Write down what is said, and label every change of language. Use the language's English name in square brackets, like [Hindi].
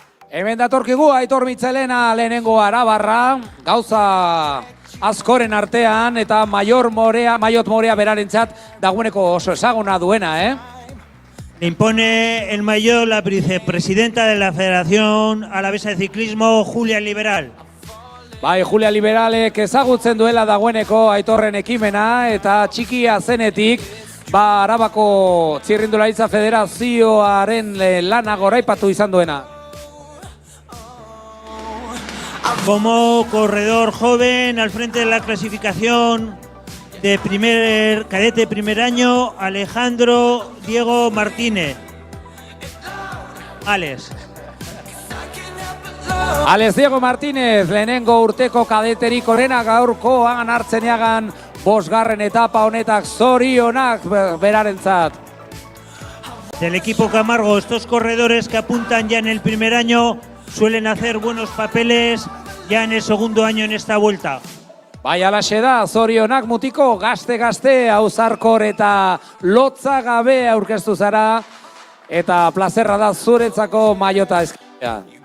[Basque] Hemen datorkigu Aitor Michelena lehenengo arabarra, gauza askoren artean eta maillot morea berarentzat dagoeneko oso ezaguna duena, [Spanish] Le impone el maillot la vicepresidenta de la Federación Alavesa de Ciclismo, Julia Liberal. [Basque] Bai, Julia Liberalek ezagutzen duela dagoeneko Aitorren ekimena eta txikia zenetik, Arabako Txirrindularitza Federazioaren lana goraipatu izan duena. [Spanish] Como corredor joven al frente de la clasificación de cadete primer año, Alejandro Diego Martínez. [Basque] Alex Diego Martínez, lehenengo urteko kadeterik onena gaurkoan Artziniagan bosgarren etapa honetak zorionak berarentzat. [Spanish] Del equipo Camargo, estos corredores que apuntan ya en el primer año suelen hacer buenos papeles ya en el segundo año en esta vuelta. [Basque] Bai, alaxe da, zorionak mutiko, gazte, auzarkor eta lotza gabe aurkeztu zara, eta plazerra da zuretzako maiota eskia.